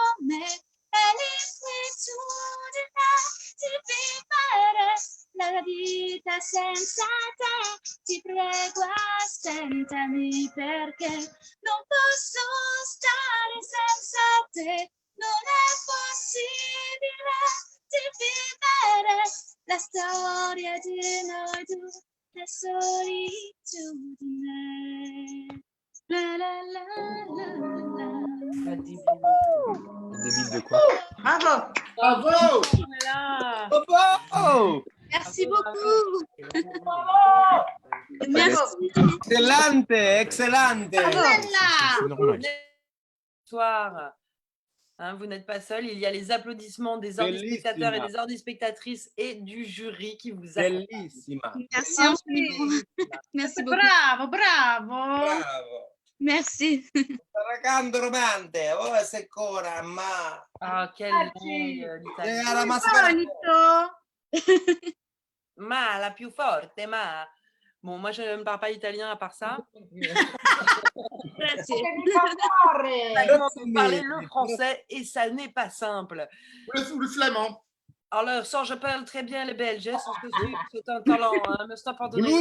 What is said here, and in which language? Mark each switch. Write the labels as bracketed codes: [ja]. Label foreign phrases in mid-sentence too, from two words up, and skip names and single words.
[it] me è l'inquietudine di vivere la vita senza te, ti prego aspettami perché non posso stare senza te, non è possibile di vivere la storia di noi due, la solitudine. La la la la la. [fr] Débile de quoi? Bravo. Bravo. Bravo. Merci beaucoup. Merci. Excellente, excellente. Bonsoir. Hein, vous n'êtes pas seul, il y a les applaudissements des ordis-spectateurs et des ordis-spectatrices et du jury qui vous accompagnent. [it] Bellissima. [fr] Merci infiniment. Merci beaucoup. Bravo, bravo. Bravo. Merci. Racando romante, oh c'est ancora, ma. Ah, quelle langue l'italiano. [it] La mascara. Ma, la più forte, ma. [fr] Bon, moi, je ne parle pas italien à part ça. [it] Grazie. [fr] Ça commence à parler le français et ça n'est pas simple. Ou le flamand. Alors, ça, je parle très bien le belge, hein, c'est un talent, hein, mais c'est pas donné.